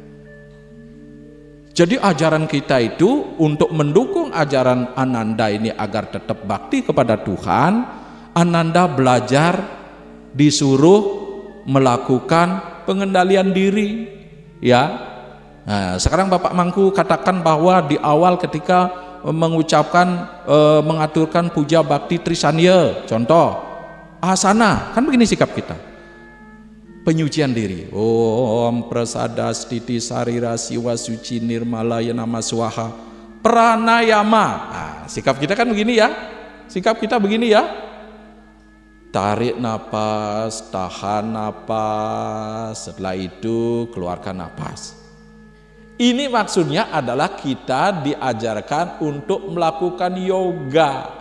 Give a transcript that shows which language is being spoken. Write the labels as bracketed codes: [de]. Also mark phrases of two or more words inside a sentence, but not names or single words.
[id] Jadi ajaran kita itu untuk mendukung ajaran Ananda ini agar tetap bakti kepada Tuhan, Ananda belajar disuruh melakukan pengendalian diri, ya. Nah, sekarang Bapak Mangku katakan bahwa di awal ketika mengucapkan mengaturkan puja bakti Trisanya, contoh asana, kan begini sikap kita. Penyucian diri. [sa] Om prasada stiti sarira siwa suci nirmalaya nama swaha pranayama. [id] Nah, sikap kita kan begini ya. Sikap kita begini ya. Tarik napas, tahan napas, setelah itu keluarkan napas. Ini maksudnya adalah kita diajarkan untuk melakukan yoga.